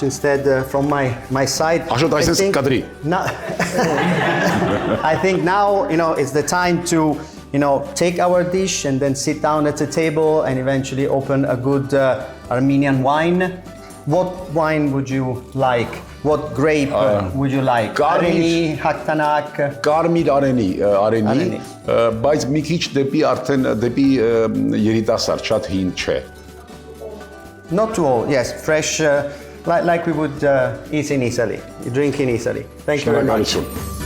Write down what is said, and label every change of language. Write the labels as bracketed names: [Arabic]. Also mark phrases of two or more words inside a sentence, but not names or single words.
[English] Instead, from my side, I think now, it's the time to take our dish and then sit down at the table and eventually open a good Armenian wine. What wine would you like? What grape would you like? Areni, Haktanak. [Armenian] Կարմիր արենի, բայց մի քիչ դեպի երիտասարդ, շատ հին չէ։ [English] Not too old, yes, fresh, like we would eat in Italy, drink in Italy. Thank you very much.